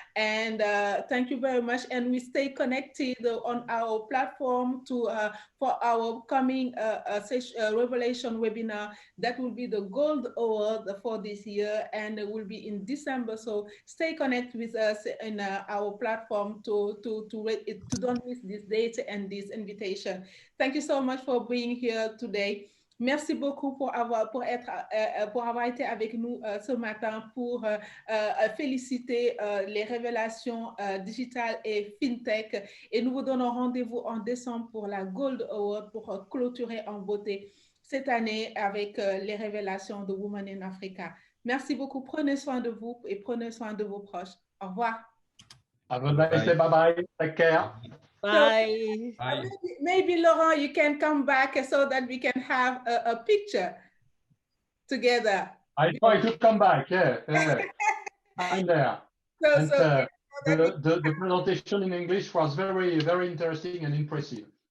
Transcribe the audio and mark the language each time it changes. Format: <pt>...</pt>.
<en>And thank you very much. And we stay connected on our platform for our coming Revelation webinar. That will be the Gold Award for this year, and it will be in December. So stay connected with us in our platform to don't miss this date and this invitation. Thank you so much for being here today.</en> <fr>Merci beaucoup pour avoir été avec nous ce matin pour féliciter les révélations digitales et FinTech. Et nous vous donnons rendez-vous en décembre pour la Gold Award, pour clôturer en beauté cette année avec les révélations de Women in Africa. Merci beaucoup. Prenez soin de vous et prenez soin de vos proches. Au revoir.</fr> <en>Have a nice day. Bye-bye. Take care. Bye. So, maybe Laurent, you can come back so that we can have a picture together. I try to come back. Yeah. I'm there. The presentation in English was very, very interesting and impressive.</en>